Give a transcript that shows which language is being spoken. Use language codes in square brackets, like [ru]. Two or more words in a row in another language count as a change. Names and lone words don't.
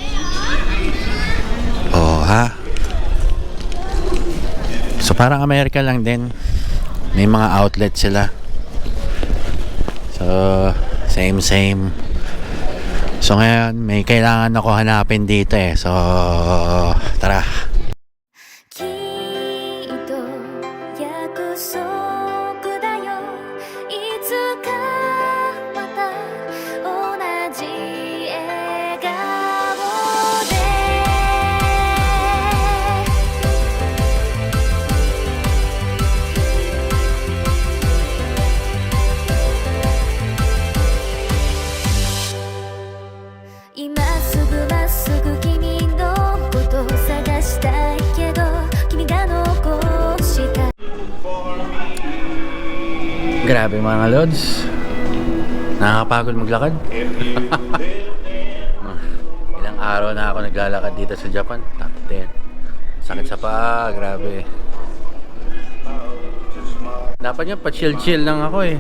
[tl] Oh, ha? So, parang Amerika lang din. May mga outlet sila. So, same. So, ngayon, may kailangan ako hanapin dito eh. So, tara. [ja] きっと約束だよいつかまた同じ笑顔で今すぐまっすぐ君のことを探したいけど君が残した [tl] Grabe mga lods. Nakakapagod maglakad. Ilang araw na ako naglalakad dito sa Japan. Takte. Sakit sa paa, grabe. Dapat nga pa-chill-chill lang ako eh.